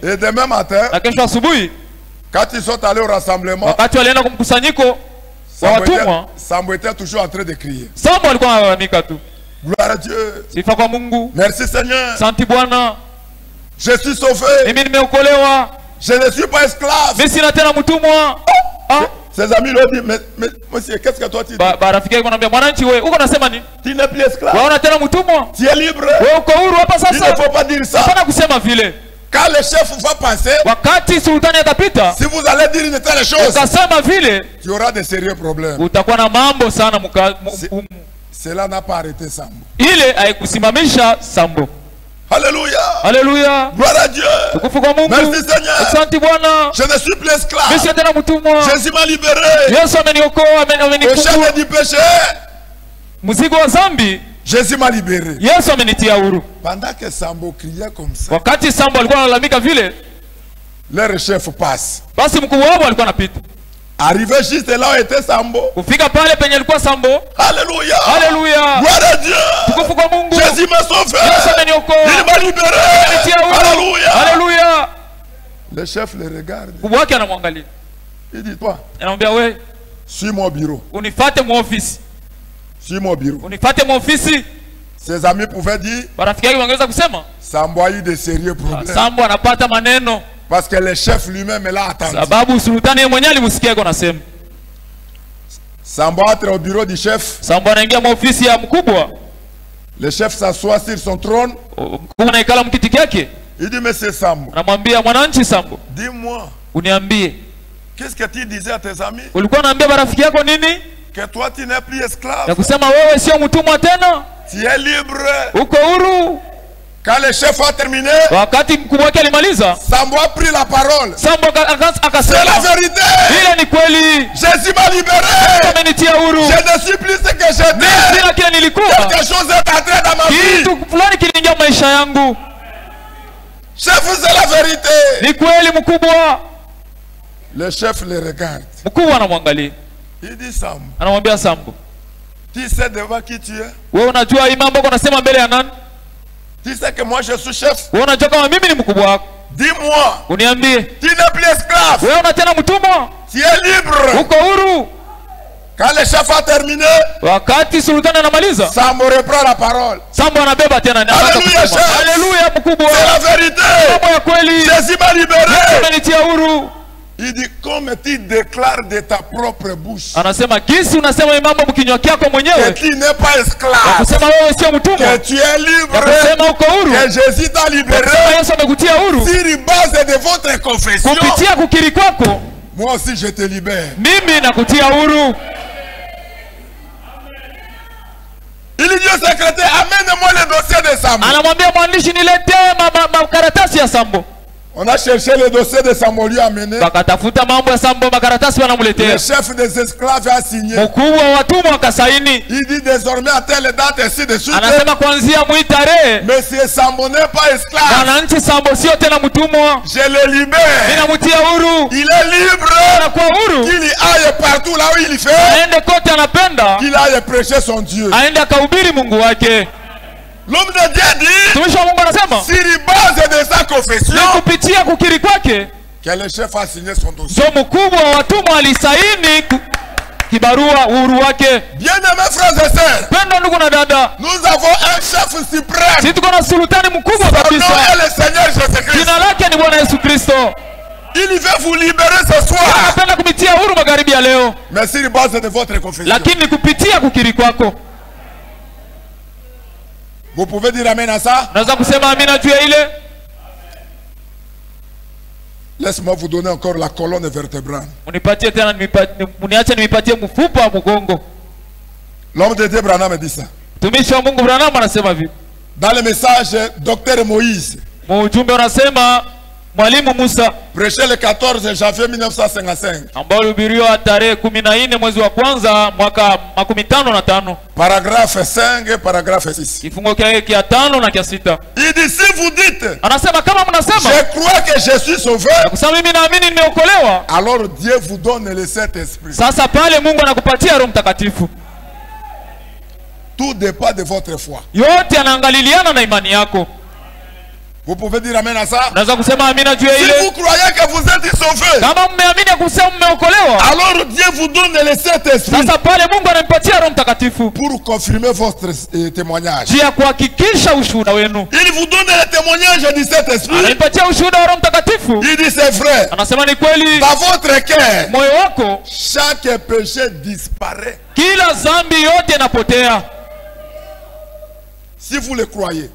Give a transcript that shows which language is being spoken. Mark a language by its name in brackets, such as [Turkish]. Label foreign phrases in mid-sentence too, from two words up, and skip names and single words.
[French] Et demain matin, [Swahili] na kesho asubuhi, [French] quand ils sont allés au rassemblement, [Swahili] wakati walienda kumkusanyiko wa watumwa, [French] Sambo était toujours en train de crier. [Swahili] Sambo alikuwa analalamika tu. [French] Gloire à Dieu. [Swahili] Sifa kwa Mungu. [French] Merci Seigneur. [Swahili] Asante Bwana. [French] Je suis sauvé. [Swahili] Mimi nimeokolewa. [French] Je ne suis pas esclave. [Swahili] Mimi sina tena mtumwa. [French] Ses amis lui ont dit, mais monsieur, qu'est-ce que toi tu dis? [Swahili] Rafiki yake anamwambia, mwananchi wewe, uko nasema nini? [French] Tu n'es plus esclave. [Swahili] Wewe una tena mtumwa? [French] Tu es libre. [Swahili] Wewe uko huru hapa sasa. [French] Il ne faut pas dire ça. [Swahili] Hapana kusema vile. [French] Quand le chef va passer, [Swahili] wakati sultani atapita, [French] si vous allez dire une telle chose, [Swahili] ukasema vile, [French] tu auras de sérieux problèmes. [Swahili] Utakuwa na mambo sana [French] Cela n'a pas arrêté Sambo. [Swahili] Ile haikusimamisha Sambo. [French] Alléluia. [Swahili] Alléluia. [French] Gloire à Dieu. [Swahili] Tukufu kwa Mungu. [French] Merci Seigneur. [Swahili] Asante Bwana. [French] Je ne suis plus esclave. [Swahili] Mimi si tena mtumwa. [French] Jésus m'a libéré. [Swahili] Yesu ameniokoa, [French] au chaîne du péché. [Swahili] Mzigo wa dhambi, [French] Jésus m'a libéré. [Swahili] Yesu amenitia huru. [French] Pendant que Sambo criait comme ça, [Swahili] Wakati Sambo alikuwa analalamika vile, [French] leur chef passe. [Swahili] basi mkubwa wao alikuwa anapita. [French] Arrivé juste là où était Sambo. [Swahili] Kufika pale penye alikuwa Sambo. [French] Alléluia. [Swahili] Haleluya. [French] Gloire à Dieu. [Swahili] Tukufu kwa Mungu. [French] Jésus m'a sauvé. [Swahili] Yesu ameniokoa. [French] Il m'a libéré. Alléluia. [Swahili] Haleluya. [French] Le chef le regarde. [Swahili] Mkubwa wake anamwangalia. [French] Il dit, toi, [Swahili] Anamwambia wewe, [French] suis mon bureau. [Swahili] unifuate mu ofisi. [French] Suis mon bureau. [Swahili] Unifuate mu ofisi. [French] Ses amis pouvaient dire, [Swahili] Marafiki yake wangeweza kusema, [French] Sambo a eu de sérieux problèmes. [Swahili] Sambo anapata maneno. [French] Parce que le chef lui-même l'a attendu. [Swahili] Sababu sultani yeye mwenyewe alimsikia yuko anasema. [French] Sambo entre au bureau du chef. [Swahili] Sambo anaingia mu ofisi ya mkubwa. [French] Le chef s'assoit sur son trône. [Swahili] Mkubwa anaikala mkiti yake. [French] Il dit, monsieur Sambo, [Swahili] Anamwambia mwananchi Sambo, [French] dis-moi, [Swahili] uniambie, [French] qu'est-ce que tu disais à tes amis? [Swahili] ulikuwa unaambia marafiki yako nini? [French] Que toi tu n'es plus esclave. [Swahili] Ya kusema wewe sio mtumwa tena, [French] Tu es libre. [Swahili] uko huru. [French] Quand le chef a terminé, [Swahili] Wakati mkubwa wake alimaliza, [French] Sambo a pris la parole. [Swahili] Sambo [French] C'est [Swahili] akasema, [French] la vérité. [Swahili] ile ni kweli, [French] Jésus m'a libéré. [Swahili] amenitia huru. [French] Je ne suis plus ce que [Swahili] Mimi [French] j'étais. [Swahili] sina kile nilikuwa. [French] Quelque chose est entré dans ma vie. [Swahili] Kitu fulani kiliingia maisha yangu. [French] Chef, c'est la vérité. [Swahili] Ni kweli mkubwa. [French] Le chef le regarde. [Swahili] Mkubwa anamwangalia. [French] Il dit, Sambo, [Swahili] Anamwambia Sambo, [French] tu sais devant qui tu es? [Swahili] wewe unajua hii mambo uko nasema mbele ya nani? [French] Tu sais que moi je suis chef? [Swahili] Wewe unajua kama mimi ni mkubwa wako? [French] Dis-moi, [Swahili] Uniambie, [French] tu n'es plus esclave. [Swahili] wewe una tena mtumwa? [French] Tu es libre. [Swahili] Uko huru. [French] Quand le chef a terminé, [Swahili] Wakati sultani anamaliza, [French] Sambo reprend la parole. [Swahili] Sambo anabeba tena na anaanza Haleluya, kusema, [French] chef. [Swahili] haleluya mkubwa. [French] C'est la vérité. [Swahili] Mambo ya kweli. [French] Jésus m'a libéré. [Swahili] Amenitia huru. [French] Il dit, comme tu déclares de ta propre bouche [Swahili] Anasema jinsi unasema hii mambo mkinywa chako [French] que [Swahili] mwenyewe, [French] tu n'es pas esclave, [Swahili] kusema wewe sio mtumwa, [French] que tu es libre, [Swahili] kusema uko huru, [French] que Jésus t'a libéré, [Swahili] kusema Yesu amekutia huru, [French] sur base de votre confession, [Swahili] kupitia kukiri kwako, [French] moi aussi je te libère. [Swahili] mimi nakutia huru. [French] Il dit au secrétaire, amène-moi le dossier de Sambo. [Swahili] Anamwambia mwandishi, niletee makaratasi ya Sambo. [French] On a cherché le dossier de Sambo, lui a amené. [Swahili] Wakatafuta mambo ya Sambo, makaratasi [French] Le [Swahili] wanamletea. [French] chef des esclaves a signé. [Swahili] Mkubwa wa watumwa akasaini. [French] Il dit désormais à telle date ainsi de suite. [Swahili] Anasema kuanzia mwi tarehe, [French] Monsieur Sambo n'est pas esclave. [Swahili] mwananchi Sambo sio tena mtumwa, [French] Je le libère. [Swahili] ninamutia huru. [French] Il est libre. [Swahili] Anakuwa huru, [French] Qu'il aille partout là où il fait. [Swahili] aende kote anapenda, [French] Qu'il aille prêcher son Dieu. [Swahili] aende akahubiri Mungu wake. [French] L'homme de Dieu dit, [Swahili] Mtumishi wa Mungu anasema [French] sur base de sa [Swahili] ni [French] confession, [Swahili] kupitia kukiri kwake [French] que le chef a signé son dossier. [Swahili] ndio mkubwa wa watumwa alisaini kibarua uhuru wake. [French] Bien-aimés frères et sœurs, [Swahili] Pendo ndugu na dada, [French] nous avons un chef suprême. [Swahili] sisi tuko na sultani mkubwa [French] Son nom [Swahili] kabisa. [French] est le Seigneur Jésus-Christ. [Swahili] Jina lake ni Bwana Yesu Kristo. [French] Il veut vous libérer ce soir. [Swahili] Anapenda kupitia huru magharibi ya leo, [French] Mais sur base de votre confession. [Swahili] lakini ni kupitia kukiri kwako. [French] Vous pouvez dire amen à ça? [Swahili] Unaweza kusema amina juu ya ile? [French] Laisse-moi vous donner encore la colonne vertébrale. [Swahili] Unipatie tena, uniache nipatie mfupa wa mgongo. [French] L'homme de Dieu Branham dit ça. [Swahili] Mtumishi wa Mungu Branham anasema hivi. [French] Dans le message, Docteur Moïse, [Swahili] Ujumbe unasema Mwalimu Musa, [French] prêché le 14 janvier 1955. [Swahili] ambao ulihubiriwa tarehe 14 mwezi wa kwanza mwaka 55, [French] Paragraphe 5, paragraphe 6. [Swahili] kifungo chake cha 5 na cha 6. [French] Il dit, si vous dites, [Swahili] Anasema kama mnasema [French] je crois que je suis sauvé, [Swahili] kusema mimi naamini nimeokolewa, [French] alors Dieu vous donne le Saint-Esprit. [Swahili] sasa pale Mungu anakupatia Roho Mtakatifu. [French] Tout dépend de votre foi. [Swahili] Yote anaangaliliana na imani yako. [French] Vous pouvez dire amen à ça? [Swahili] Unaweza kusema amina juu ya [French] Si [Swahili] ile? [French] vous croyez que vous êtes sauvé, [Swahili] Kama mmeamini kusema mmeokolewa, [French] alors Dieu vous donne le Saint-Esprit [Swahili] sasa pale Mungu anampatia Roho Mtakatifu [French] pour confirmer votre témoignage. [Swahili] njia ya kuhakikisha ushuhuda wenu. [French] Il vous donne le témoignage du Saint-Esprit. [Swahili] Anampatia ushuhuda wa Roho Mtakatifu. [French] Il dit c'est vrai. [Swahili] Anasema ni kweli, [French] Dans votre cœur, [Swahili] moyo wako [French] chaque péché disparaît. [Swahili] kila dhambi yote inapotea. [French] Si vous le croyez,